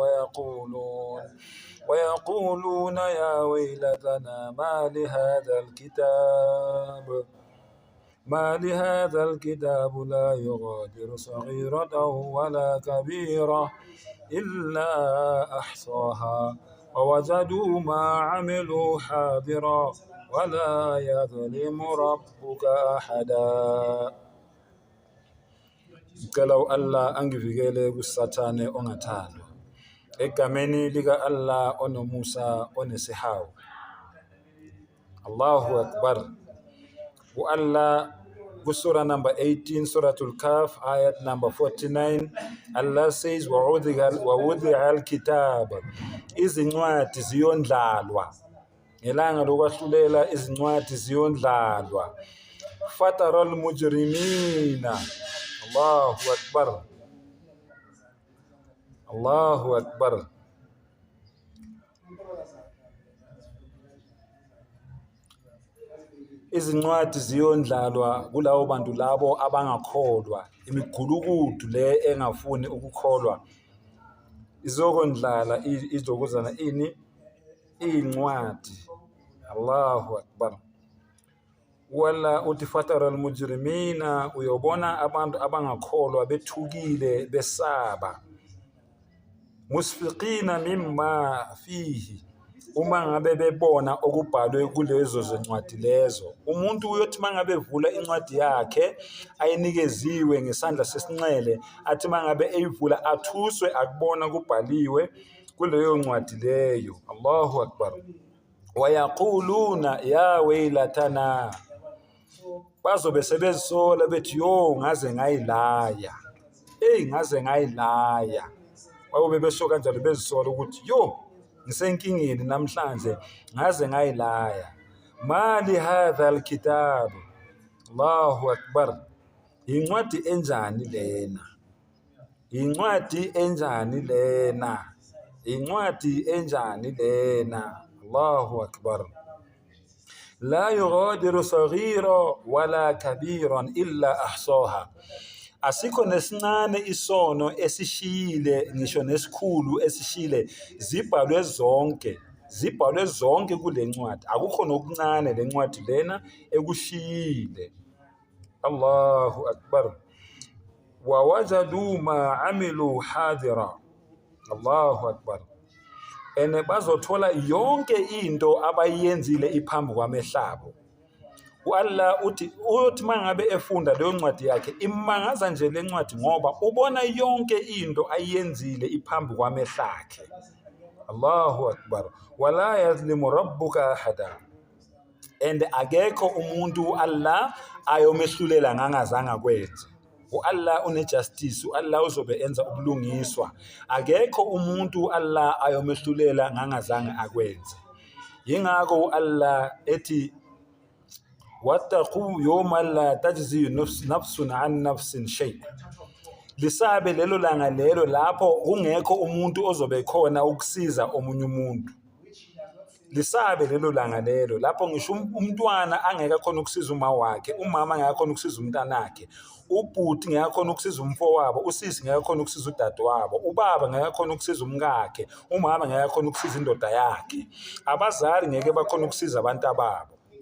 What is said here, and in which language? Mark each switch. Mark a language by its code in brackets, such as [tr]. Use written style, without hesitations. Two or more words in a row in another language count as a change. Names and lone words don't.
[ar] ويقولون يا ويلتنا ما لهذا الكتاب لا يغادر صغيرة ولا كبيرة إلا أحصاها ووجدوا ما عملوا حاضرا ولا يظلم ربك أحدا. [zu] Kalau Allah angivikele kusathane ongathandwa egameni lika Allah onomusa onesihawu. [ar] الله أكبر. [en] Allah Surah number 18, Suratul Kaf, ayat number 49, Allah says, [ar] وَوُضِعَ الْكِتَابَ [zu] izincwadi ziyondlalwa. Ngelanga lokwahlulela izincwadi ziyondlalwa. [ar] فَتَرَى الْمُجْرِمِينَ الله أكبر. الله أكبر. [zu] Izincwadi ziyondlalwa kulawo bantu labo abangakholwa, imigulukudu le engafuni ukukholwa izokondlala izokuzana iy'ncwadi. [ar] الله أكبر. ولا uthi فترى المجرمين, [zu] uyobona abantu abangakholwa bethukile besaba. [ar] مشفقين مما فيه, [zu] uma ngabe bebona okubhalwe kulezo zincwadi lezo. Umuntu uyothi mangabe evula incwadi yakhe ayinikeziwe ngesandla sesinxele, athi mangabe eyivula athuswe akubona kubhaliwe kuleyo ncwadi leyo. [ar] الله أكبر. ويقولون يا ويلتنا, [zu] bazobe sebezisola bethi yo ngaze ngayilaya. Ngaze ngayilaya. Bayobe besho kanjalo bezisola ukuthi yo ngisenkingeni namhlanje ngaze ngayilaya. [ar] مال هذا الكتاب. الله أكبر. [zu] Incwadi enjani lena? Incwadi enjani lena? Incwadi enjani lena? [ar] الله أكبر. لا يغادر صغيرة ولا كبيرة إلا أحصاها. [zu] Asikho nesincane isono esishile, ngisho nesikhulu esishile, zibhalwe zonke kule ncwadi. Akukho nokuncane le ncwadi lena ekushiyile. [ar] الله أكبر. ووجدوا ما عملوا حاضرا. الله أكبر. [zu] Ene bazothola yonke into abayenzile iphambi kwamehlabo. Allah uthi mangabe efunda leyo ncwadi yakhe imangaza nje le ncwadi ngoba ubona yonke into ayenzile iphambi kwamehlakhe. [ar] الله أكبر. ولا يظلم ربك أحدا. [zu] And akekho umuntu Allah ayomehlulela ngangazanga kwenze. Allah unejustice, Allah uzobe enza ubulungiswa. Akekho umuntu Allah ayomehlulela ngangazanga akwenze. Yingakho Allah ethi [ar] واتقوا يوما لا تجزي نفس عن نفس شيئا. [zu] Lisabe lelo langa lelo lapho kungekho umuntu ozobe khona ukusiza omunye umuntu. Lisabe lelo langa lelo lapho ngisho umntwana angeke khona ukusiza uma wakhe, umama angeke khona ukusiza umntanakhe, ubhuti ngeke khona ukusiza umfowabo, usisi ngeke khona ukusiza udadewabo, ubaba ngeke khona ukusiza umkakhe, umama ngeke khona ukusiza indoda yakhe, abazali ngeke bakhona ukusiza abantu ababo.